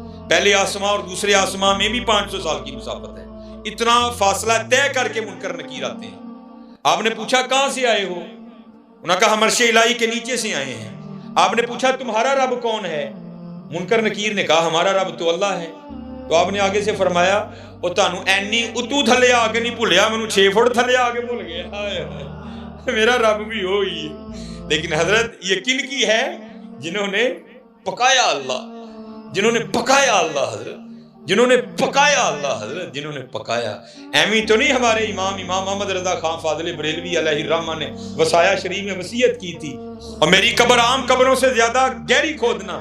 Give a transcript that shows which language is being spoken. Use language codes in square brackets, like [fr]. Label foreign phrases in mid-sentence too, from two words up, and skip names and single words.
[ur] پہلے آسمان اور دوسرے آسمان میں بھی 500 سال کی مسافت ہے. اتنا فاصلہ طے کر کے منکر نکیر آتے ہیں. آپ نے پوچھا کہاں سے آئے ہو؟ انہوں نے کہا ہم عرش الہی کے نیچے سے آئے ہیں. آپ نے پوچھا تمہارا رب کون ہے؟ منکر نکیر نے کہا ہمارا رب تو اللہ ہے. تو آپ نے آگے سے فرمایا [pa] او تانوں اینی اتو تھلے آگے نہیں بھولیا، مینوں 6 فٹ تھلے آگے بھول گیا. [ur] میرا رب بھی وہی ہے. لیکن حضرت یقین کی ہے جنہوں نے پکایا اللہ، جنہوں نے پکایا اللہ حضرت، جنہوں نے پکایا اللہ حضرت، جنہوں نے پکایا. ایویں تو نہیں ہمارے امام محمد رضا خان فاضل بریلوی [ar] علیہ الرحمہ [ur] نے وصایا شریف میں وصیت کی تھی اور میری قبر عام قبروں سے زیادہ گہری کھودنا.